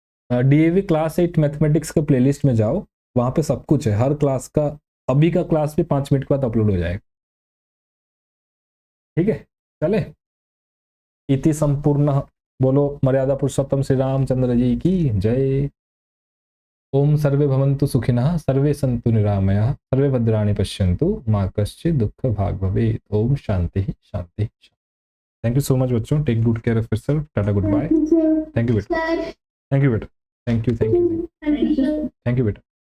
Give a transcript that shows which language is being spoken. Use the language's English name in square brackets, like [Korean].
[Hindi] DAV class 8 mathematics के playlist में जाओ, वहां पे सब कुछ है, हर क्लास का। अभी का क्लास भी 5 मिनट के बाद अपलोड हो जाएगा। ठीक है, चले। इति संपूर्ण, बोलो मर्यादा पुरुषोत्तम श्री रामचंद्र जी की जय। [Sanskrit] ओम सर्वे भवन्तु सुखिनः, सर्वे सन्तु निरामयाः, सर्वे भद्राणि पश्यन्तु, मा कश्चित् दुःख भाग् भवेत्। ओम शांति शांति। [English] Thank you so much बच्चों, take good care of yourself, tata goodbye. Thank you बेटा, thank you बेटा, thank you बेटा।